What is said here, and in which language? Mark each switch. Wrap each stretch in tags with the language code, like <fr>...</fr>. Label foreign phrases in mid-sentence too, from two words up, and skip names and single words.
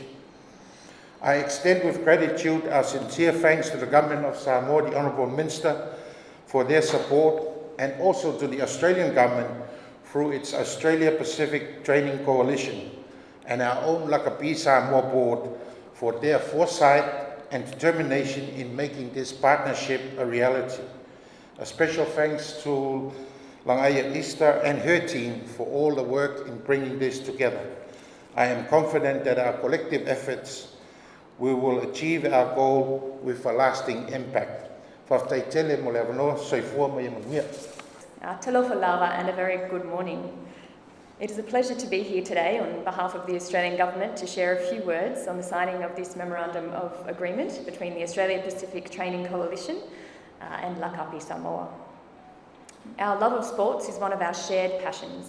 <en>I extend with gratitude our sincere thanks to the Government of Samoa, the Honourable Minister, for their support, and also to the Australian Government through its Australia Pacific Training Coalition, and our own Lakapi Samoa Board for their foresight and determination in making this partnership a reality. A special thanks to Langaia Easter and her team for all the work in bringing this together. I am confident that our collective efforts we will achieve our goal with a lasting impact.</en> <sm>Whawhataitele mo le avanoa, soifua mai manuia. Talofa lava</sm> <en>and a very good morning. It is a pleasure to be here today on behalf of the Australian Government to share a few words on the signing of this Memorandum of Agreement between the Australia Pacific Training Coalition and Lakapi Samoa. Our love of sports is one of our shared passions.</en>